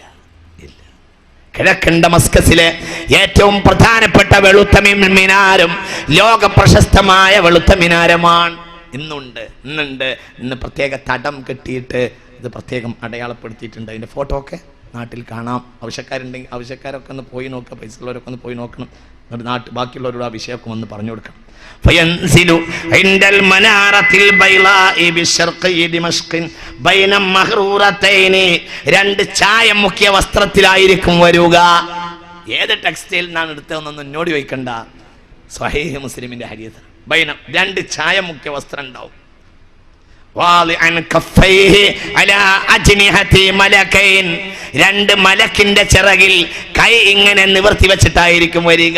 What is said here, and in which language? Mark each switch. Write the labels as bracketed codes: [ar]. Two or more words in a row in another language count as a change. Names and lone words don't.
[ml] കിഴക്കൻ ഡമസ്കസിലെ ഏറ്റവും പ്രധാനപ്പെട്ട വെളുത്ത മിനാരം, ലോക പ്രശസ്തമായ വെളുത്ത മിനാരമാണ്. ഇന്ന് പ്രത്യേക തടം കെട്ടിയിട്ട് ഇത് പ്രത്യേകം അടയാളപ്പെടുത്തിയിട്ടുണ്ട്. അതിൻ്റെ ഫോട്ടോ ഒക്കെ നാട്ടിൽ കാണാം. ആവശ്യക്കാരുണ്ടെങ്കിൽ ആവശ്യക്കാരൊക്കെ ഒന്ന് പോയി നോക്കുക. പൈസ ഉള്ളവരൊക്കെ ഒന്ന് പോയി നോക്കണം. നാട്ടിൽ ബാക്കിയുള്ളവരോട് ആ വിഷയമൊക്കെ ഒന്ന് പറഞ്ഞു കൊടുക്കണം. [ar] فينزل عند المنارة البيضاء بالشرقي دمشق بين مغرورتين. [ml] രണ്ട് ചായം മുക്കിയ വസ്ത്രത്തിലായിരിക്കും വരിക. ഏത് ടെക്സ്റ്റൈൽ നിന്നാണ് എടുത്തതെന്നൊന്നും എന്നോട് ചോദിക്കണ്ട. സ്വഹീഹ് മുസ്ലിമിന്റെ ഹദീസ്. ബൈന രണ്ട് ചായം മുക്കിയ വസ്ത്രം ഉണ്ടാവും. രണ്ട് മലക്കിന്റെ ചിറകിൽ കൈ ഇങ്ങനെ നിവർത്തി വെച്ചിട്ടായിരിക്കും വരിക.